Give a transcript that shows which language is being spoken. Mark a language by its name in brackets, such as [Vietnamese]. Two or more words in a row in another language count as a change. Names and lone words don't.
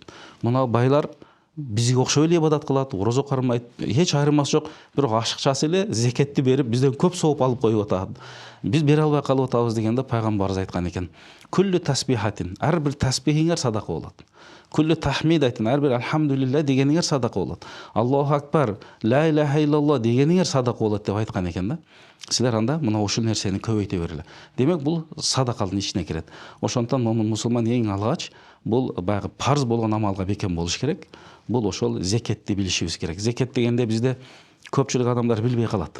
[Kyrgyz] Мына байлар бизге окшоп эле ибадат кылат, орозо кармайт, эч айырмасы жок, бирок ашыкчасы эле зекетти берип бизден көп сооп алып коюп атат. Биз бере албай калып атабыз дегенде пайгамбарыбыз айткан экен, [Arabic] كل تسبيحة, [Kyrgyz] ар бир тасбихиңер садака болот. [Arabic] كل تحميدة, [Kyrgyz] ар бир альхамдулилля дегениңер садака болот. [Arabic] الله أكبر لا إله إلا الله [Kyrgyz] дегениңер садака болот деп айткан экен да. Силер анда мына ушул нерсени көбөйтө бергиле. Демек бул садаканын ичине кирет. Ошондон момун мусулман эң алгач бул баягы парз болгон амалга бекем болуш керек. Бул ошол зекетти билишибиз керек. Зекет дегенде бизде көпчүлүк адамдар билбей калат.